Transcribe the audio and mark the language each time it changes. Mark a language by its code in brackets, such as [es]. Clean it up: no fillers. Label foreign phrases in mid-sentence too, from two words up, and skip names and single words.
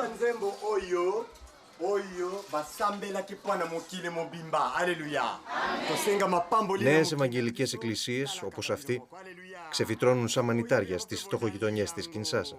[ln] lwembo oyo basambelaki mpo na mokili mobimba. Alleluia. Tosenga mapamboli. [el] Νέες ευαγγελικές εκκλησίες, όπως αυτή, ξεφυτρώνουν σαν μανιτάρια στις φτωχογειτονιές της Κινσάσα.